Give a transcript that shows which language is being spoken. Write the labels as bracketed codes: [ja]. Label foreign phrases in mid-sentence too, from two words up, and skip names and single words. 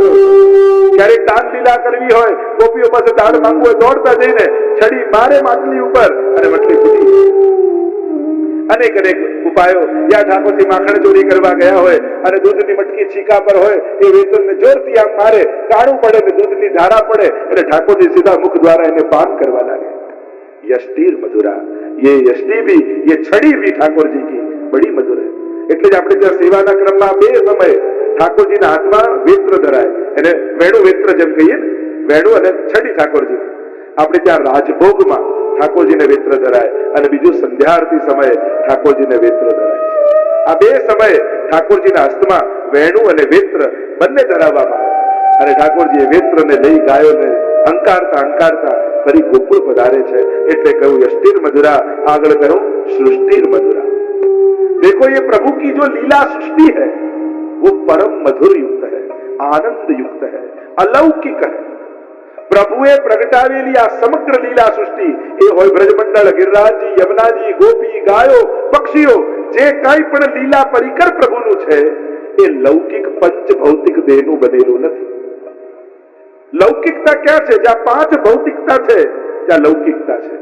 [gu] ક્યારેક દાન લીલા કરવી હોય, ગોપીઓ પાસે દાન માંગવું હોય, દોડતા જઈને છડી મારે માટલી ઉપર અને મટલી ફૂટી. અનેક અનેક ઉપાયો. યા ઠાકોરજી માખણ ચોરી કરવા ગયા હોય અને દૂધની મટકી છીકા પર હોય, એ વેતનને જોરથી આમ મારે, કાળું પડે ને દૂધની ધારા પડે એટલે ઠાકોરજી સીધા મુખ દ્વારા એને પાન કરવા લાગે. [sa] यष्टिर मधुरा, [hi] ये यष्टि भी, ये छड़ी भी ठाकुर जी की बड़ी मधुर है. [gu] એટલે જ આપણે ત્યાં સેવાના ક્રમમાં બે સમય ઠાકોરજીના હાથમાં વેત્ર ધરાય, એને વેણુ વેત્ર જેમ કહીએ ને, વેણુ અને છડી ઠાકોરજી. આપણે ત્યાં રાજભોગમાં ઠાકોરજીને વેત્ર ધરાય અને બીજું સંધ્યા આરતી સમયે ઠાકોરજીને વેત્ર ધરાય. આ બે સમયે ઠાકોરજીના હસ્તમાં વેણુ અને વેત્ર બંને ધરાવવામાં આવે અને ઠાકોરજી એ વેત્રને લઈ ગાયોને અંકારતા અંકારતા ફરી ગોકુળ પધારે છે. એટલે કહ્યું [sa] यष्टिर मधुरा, [gu] આગળ કહ્યું [sa] सृष्टिर मधुरा. [hi] देखो ये प्रभु की जो लीला सृष्टि है वो परम मधुर युक्त है, आनंद युक्त है, अलौकिक है. [gu] પ્રભુએ પ્રગટાવેલી આ સમગ્ર લીલા સૃષ્ટિ, એ હોય બ્રજમંડળ, ગિરિરાજજી, યમુનાજી, ગોપી, ગાયો, પક્ષીઓ, જે કાંઈ પણ લીલા પરિકર પ્રભુનું છે એ લૌકિક પંચ ભૌતિક દેહનું બનેલું નથી. લૌકિકતા ક્યાં છે? જ્યાં પાંચ ભૌતિકતા છે ત્યાં લૌકિકતા છે.